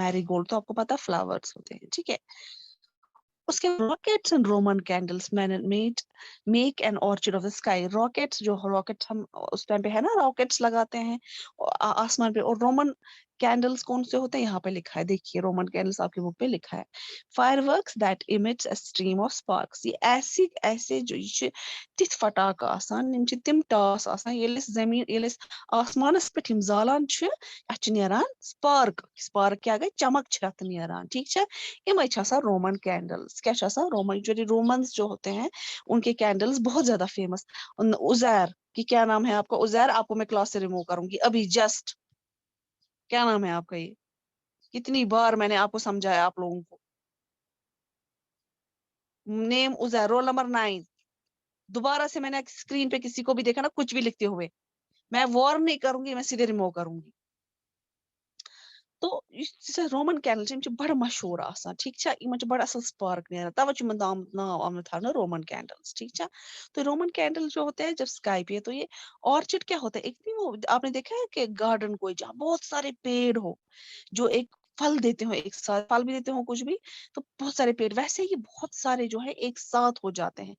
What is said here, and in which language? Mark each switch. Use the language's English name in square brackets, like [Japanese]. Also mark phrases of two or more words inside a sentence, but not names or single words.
[Hindi] मैरीगोल्ड तो आपको पता फ्लावर्स होते हैं, ठीक है. उसके [English] rockets and Roman candles make an orchid of the sky. [Hindi] रॉकेट्स जो रॉकेट्स हम उस टाइम पे है ना, रॉकेट्स लगाते हैं आसमान पे. और [English] Roman candles [Hindi] कौन से होते हैं? यहाँ पे लिखा है, देखिए [English] Roman candles [Hindi] आपकी बुक पे लिखा है. [English] fireworks that emits a stream of sparks. [Kashmiri] ये ऐसी ऐसे जो ये छ तिथ फटाका आसान, यम छ तिम टास आसान, येलिस जमीन येलिस आसमानस पे यम जालान छ, अथ छ नेरान स्पार्क. स्पार्क क्या गई? चमक छ अथ नेरान, ठीक छ. यम [English] Roman candles. [Hindi] क्या रोमन जो रोमन्स जो होते हैं, उनके कैंडल्स बहुत ज्यादा फेमस. उजैर की क्या नाम है आपका? उजैर आपको मैं क्लास से रिमूव करूंगी अभी जस्ट. क्या नाम है आपका? ये कितनी बार मैंने आपको समझाया आप लोगों को. [English] Name Uzair, roll number 9. [Hindi] दोबारा से मैंने स्क्रीन पे किसी को भी देखा ना कुछ भी लिखते हुए, मैं वॉर्न नहीं करूंगी, मैं सीधे रिमूव करूंगी. [Kashmiri] तो [English] Roman candles [Kashmiri] यम बड़ मशहूर आसान, [Hindi] ठीक है. [Kashmiri] इन बड़ असल स्पार्क नेरान, तवे नाम आमत थवना [English] Roman candles, [Hindi] ठीक है. तो [English] Roman candle [Hindi] जो होते हैं जब स्काई पे, तो ये ऑर्चिड क्या होता है? एक नहीं वो आपने देखा है कि गार्डन कोई जहाँ बहुत सारे पेड़ हो, जो एक फल देते हो, एक साथ फल भी देते हो कुछ भी, तो बहुत सारे पेड़, वैसे ही बहुत सारे जो है एक साथ हो जाते हैं.